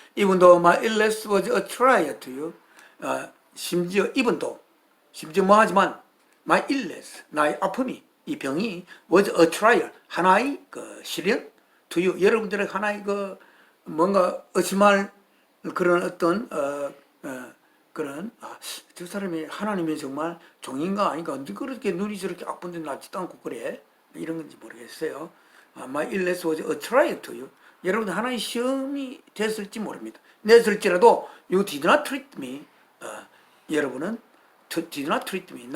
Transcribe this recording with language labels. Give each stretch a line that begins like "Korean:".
English: Even though my illness was a trial to you.
Korean: 심지어
English: even though
Korean: 심지어 뭐 하지만
English: my illness,
Korean: 나의 아픔이, 이 병이
English: was a trial,
Korean: 하나의 그 시련
English: to you,
Korean: 여러분들의 하나의 그 뭔가 의심할 그런 어떤 그런 저 사람이 하나님의 정말 종인가 아닌가, 언제 그렇게 눈이 저렇게 아픈데 낫지도 않고 그래, 이런 건지 모르겠어요.
English: My illness was a trial to you.
Korean: 여러분들 하나의 시험이 됐을지 모릅니다. 냈을지라도
English: you did not treat me.
Korean: 여러분은
English: did not treat me.